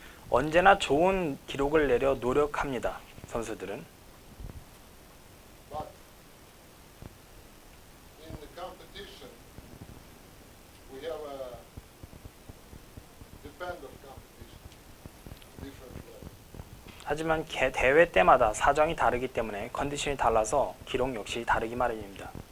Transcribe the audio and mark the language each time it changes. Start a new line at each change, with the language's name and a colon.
Korean: 언제나 좋은 기록을 내려 노력합니다. 선수들은.
English: But in the competition, we have a depend of competition, different level.
Korean: 하지만 대회 때마다 사정이 다르기 때문에 컨디션이 달라서 기록 역시 다르기 마련입니다.